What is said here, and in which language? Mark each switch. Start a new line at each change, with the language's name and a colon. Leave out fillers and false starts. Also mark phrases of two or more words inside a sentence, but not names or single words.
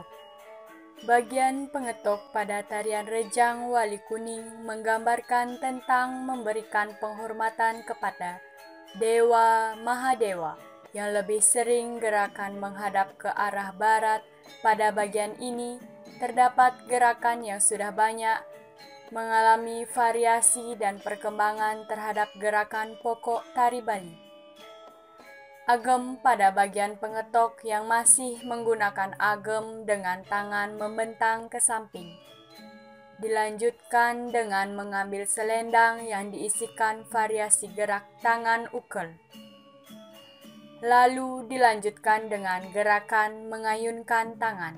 Indonesian: Bagian pengetok pada tarian rejang wali kuning menggambarkan tentang memberikan penghormatan kepada Dewa Mahadewa, yang lebih sering gerakan menghadap ke arah barat. Pada bagian ini terdapat gerakan yang sudah banyak mengalami variasi dan perkembangan terhadap gerakan pokok tari Bali. Agem pada bagian pengetok yang masih menggunakan agem dengan tangan membentang ke samping. Dilanjutkan dengan mengambil selendang yang diisikan variasi gerak tangan ukel. Lalu dilanjutkan dengan gerakan mengayunkan tangan.